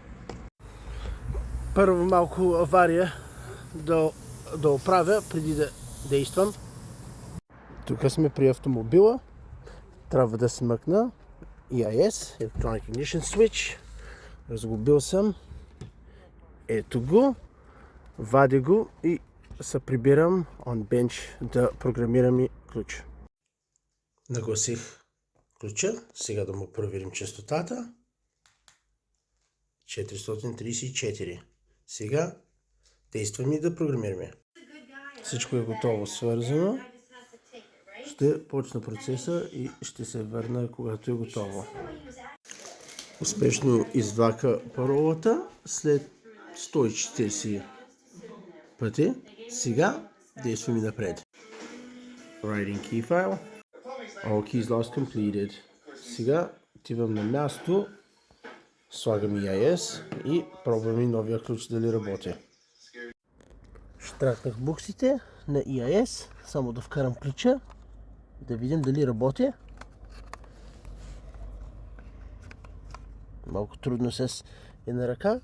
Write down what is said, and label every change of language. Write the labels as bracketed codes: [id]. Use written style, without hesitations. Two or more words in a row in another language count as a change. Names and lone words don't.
[bg] Първо малко авария да оправя преди да действам. Тук сме при автомобила. Трябва да смъкна EIS, [en] Electronic Ignition Switch. [bg] Разгубил съм. Ето го. Вадя го и се прибирам [en] on bench [bg] да програмирам и ключ. Нагласих ключа. Сега да му проверим честотата. 434. Сега действаме и да програмираме. Всичко е готово, свързано. Ще почна процеса и ще се върна, когато е готово. Успешно извака паролата след 140 пъти. Сега действаме напред. [en] Writing key file. All keys lost completed. [bg] Сега отивам на място, слагам EIS и пробваме новия ключ дали работи. Штракнах буксите на EIS, само да вкарам ключа, да видим дали работи. Малко трудно с една ръка.